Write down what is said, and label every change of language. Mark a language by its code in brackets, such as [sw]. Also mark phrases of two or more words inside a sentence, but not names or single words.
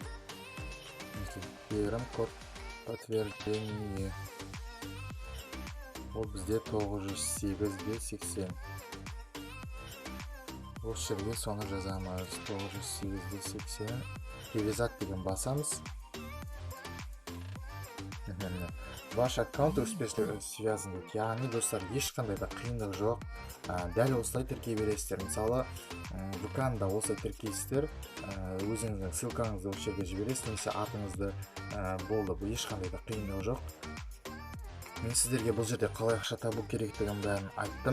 [ru] Телеграм код подтверждение. [kk] Ол бізде 908-80. Осы жерге соны жазамыз. 908-80. Привязать деген басамыз. [ru] Ваш аккаунт успешно связан дейді. [kk] Яғни достар, ешқандай да қиындық жоқ. Дәл осылай тіркей бересіздер. Мысалы, ВК-да осылай тіркейсіздер, өзіңіздің ссылкаңызды осы жерге жібересіз, немесе атыңызды, болды. Бұл ешқандай да қиындық жоқ. Мен сіздерге бұл жерде қалай ақша табу керектігін бәрін айттым.